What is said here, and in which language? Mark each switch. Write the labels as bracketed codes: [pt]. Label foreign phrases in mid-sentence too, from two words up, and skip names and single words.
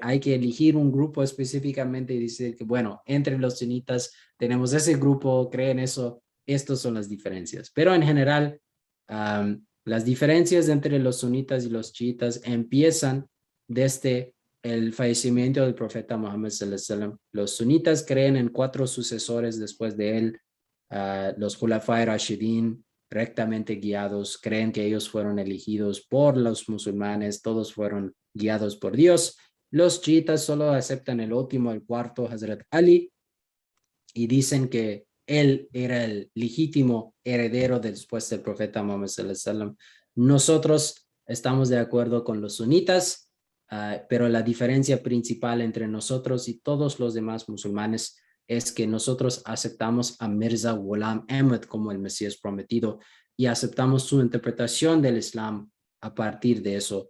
[es] Hay que elegir un grupo específicamente y decir que, bueno, entre los sunitas tenemos ese grupo, creen eso, estas son las diferencias. Pero en general, las diferencias entre los sunitas y los chiitas empiezan desde el fallecimiento del profeta Muhammad [ar] صلى الله عليه وسلم. [es] Los sunitas creen en 4 sucesores después de él. Los [ar] الخلفاء الراشدين, [es] rectamente guiados, creen que ellos fueron elegidos por los musulmanes, todos fueron guiados por Dios. Los chiitas solo aceptan el último, el cuarto, Hazrat Ali, y dicen que él era el legítimo heredero después del profeta Muhammad [ar] صلى الله عليه وسلم. [es] Nosotros estamos de acuerdo con los sunitas, pero la diferencia principal entre nosotros y todos los demás musulmanes es que nosotros aceptamos a Mirza Ghulam Ahmad como el Mesías prometido y aceptamos su interpretación del Islam a partir de eso.